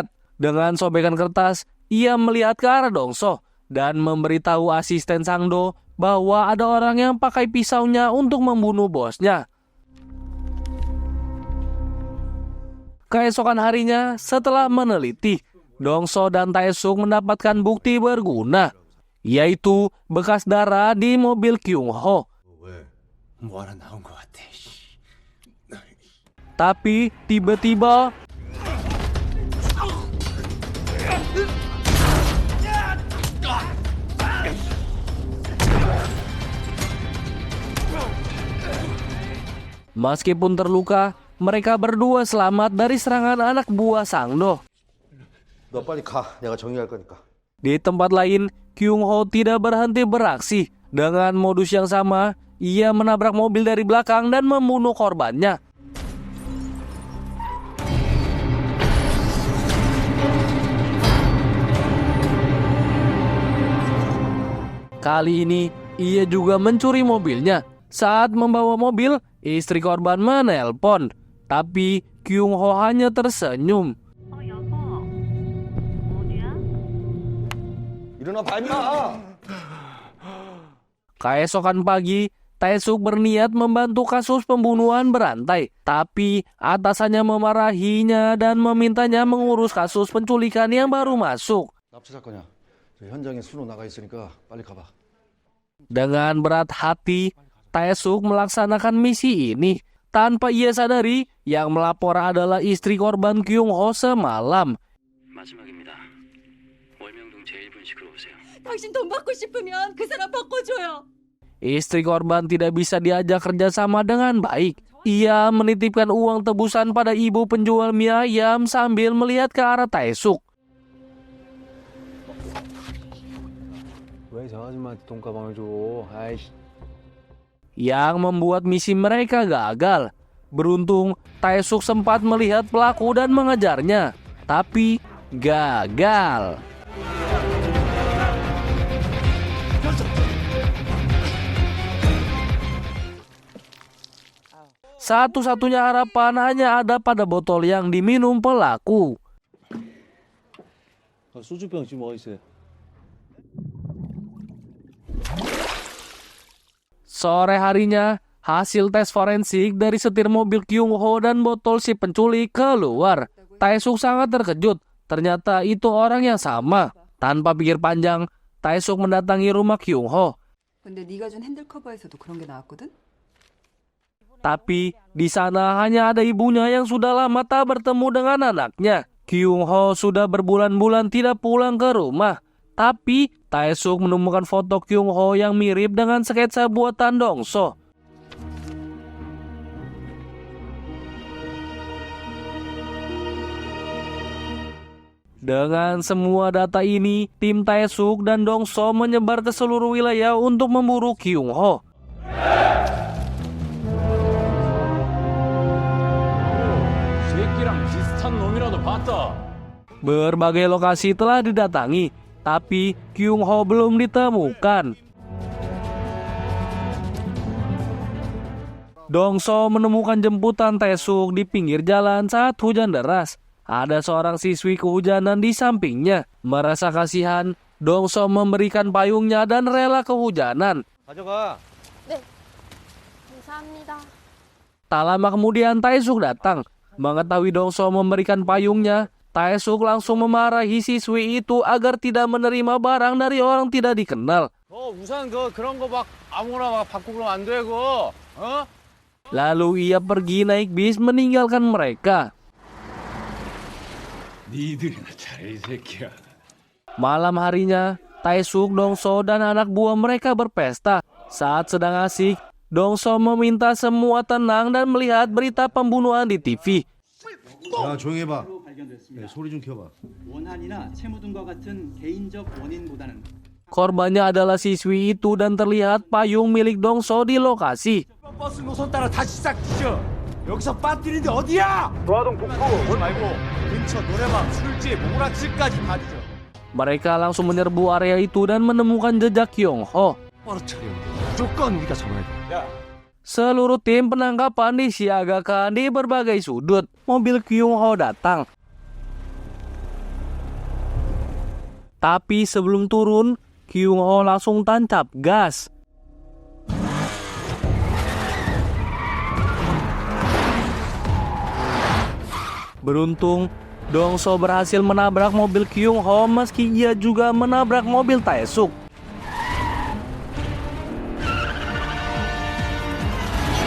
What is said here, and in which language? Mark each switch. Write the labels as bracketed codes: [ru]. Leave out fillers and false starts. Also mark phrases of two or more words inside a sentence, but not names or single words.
[id] Dengan sobekan kertas, ia melihat ke arah Dong-so dan memberitahu asisten Sang-do bahwa ada orang yang pakai pisaunya untuk membunuh bosnya. Keesokan harinya, setelah meneliti, Dong-so dan Tae-suk mendapatkan bukti berguna, yaitu bekas darah di mobil Kyung Ho. [ko] 왜? 뭐 하나 나온 것 같아. [id] Tapi tiba-tiba meskipun terluka, mereka berdua selamat dari serangan anak buah Sangdo. [ko] 너 빨리 가. 내가 정리할 거니까. [id] Di tempat lain, Kyung Ho tidak berhenti beraksi. Dengan modus yang sama, ia menabrak mobil dari belakang dan membunuh korbannya. Kali ini, ia juga mencuri mobilnya. Saat membawa mobil, istri korban menelpon. Tapi Kyung Ho hanya tersenyum. [ko] 여보, 어디야? 일어나 봐 임마. [id] Keesokan pagi, Tae-suk berniat membantu kasus pembunuhan berantai. Tapi atasannya memarahinya dan memintanya mengurus kasus penculikan yang baru masuk. [ko] 납치 사건이야. 현장에 순호 나가 있으니까 빨리 가봐. [id] Dengan berat hati, Tae-suk melaksanakan misi ini. Tanpa ia sadari, yang melapor adalah istri korban Kyung Ho semalam. [ko] 마지막입니다. 월명동 제1분식으로 오세요. 당신 돈 받고 싶으면 그 사람 바꿔줘요. [id] Istri korban tidak bisa diajak kerjasama dengan baik. Ia menitipkan uang tebusan pada ibu penjual mie ayam sambil melihat ke arah Tae-suk. [ko] 왜 저 아줌마한테 돈가방을 줘? 아이씨. [id] Yang membuat misi mereka gagal. Beruntung, Tae-suk sempat melihat pelaku dan mengejarnya. Tapi gagal. Satu-satunya harapan hanya ada pada botol yang diminum pelaku. [ko] 소주병 지금 어디 있어요? [id] Sore harinya, hasil tes forensik dari setir mobil Kyung Ho dan botol si penculik keluar. Tae-suk sangat terkejut. Ternyata itu orang yang sama. Tanpa pikir panjang, Tae-suk mendatangi rumah Kyung Ho. [ko] 근데 네가 준 핸들 커버에서도 그런 게 나왔거든? [id] Tapi di sana hanya ada ibunya yang sudah lama tak bertemu dengan anaknya. Kyung Ho sudah berbulan-bulan tidak pulang ke rumah. Tapi Tae-suk menemukan foto Kyung Ho yang mirip dengan sketsa buatan Dongso. Dengan semua data ini, tim Tae-suk dan Dongso menyebar ke seluruh wilayah untuk memburu Kyung Ho. [ko] 새끼랑 비슷한 놈이라도 봤다. [id] Berbagai lokasi telah didatangi, tapi Kyung Ho belum ditemukan. Dongso menemukan jemputan Tae-suk di pinggir jalan saat hujan deras. Ada seorang siswi kehujanan di sampingnya. Merasa kasihan, Dongso memberikan payungnya dan rela kehujanan. [ko] 가져가. 네, 감사합니다. [id] Tak lama kemudian Tae-suk datang. Mengetahui Dongso memberikan payungnya, Tae-suk langsung memarahi siswi itu agar tidak menerima barang dari orang tidak dikenal. [ko] 우산 그런 거 막 아무거나 막 받고 그러면 안 되고. 어? [id] Lalu ia pergi naik bis meninggalkan mereka. [ko] 니들이나 잘해 이 새끼야. [id] Malam harinya, Tae-suk, Dongso, dan anak buah mereka berpesta. Saat sedang asik, Dongso meminta semua tenang dan melihat berita pembunuhan di TV. [ko] 야 조용히 해봐. 소리 좀 켜봐. 원한이나 채무 등과 같은 개인적 원인보다는 [id] Korbannya adalah siswi itu dan terlihat payung milik Dongso di lokasi. [ko] 버스 노선 따라 다시 싹 뒤져. 여기서 빠뜨리는데 어디야? 도화동 북부 말고 근처 노래방, 술집, 오락실까지 다 뒤져. [id] Mereka langsung menyerbu area itu dan menemukan jejak Kyung Ho. [ko] 뻘어차려. 무조건 우리가 잡아야 돼. 야. [id] Seluruh tim penangkapan disiagakan di berbagai sudut. Mobil Kyung Ho datang. Tapi sebelum turun, Kyung Ho langsung tancap gas. Beruntung, Dongso berhasil menabrak mobil Kyung Ho meski ia juga menabrak mobil Tae-suk.